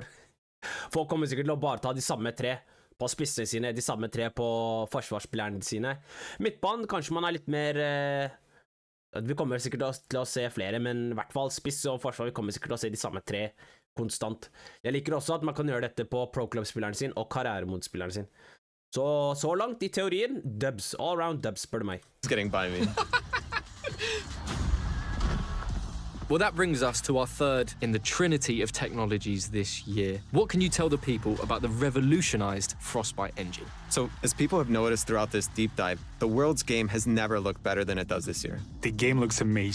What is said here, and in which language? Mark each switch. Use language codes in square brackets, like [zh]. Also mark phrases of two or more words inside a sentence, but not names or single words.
[no] Folk kommer sikkert til å bare ta de samme tre på spissene sine, de samme tre på forsvarsspillerne sine. Midtbanen, kanskje man litt mer... Vi kommer sikkert til å se flere, men I hvert fall spiss og forsvar, vi kommer sikkert til å se de samme tre konstant. Jeg liker også at man kan gjøre dette på pro-club-spilleren sin og karrieremoduspilleren sin. Så langt I teorien, [en] dubs, all around dubs, [no] spør du meg. [en] It's getting by me. Well, that brings us to our third in the trinity of technologies this year. What can you tell the people about the revolutionized Frostbite engine? So, as people have noticed throughout this deep dive, the world's game has never looked better than it does this year. The game looks amazing.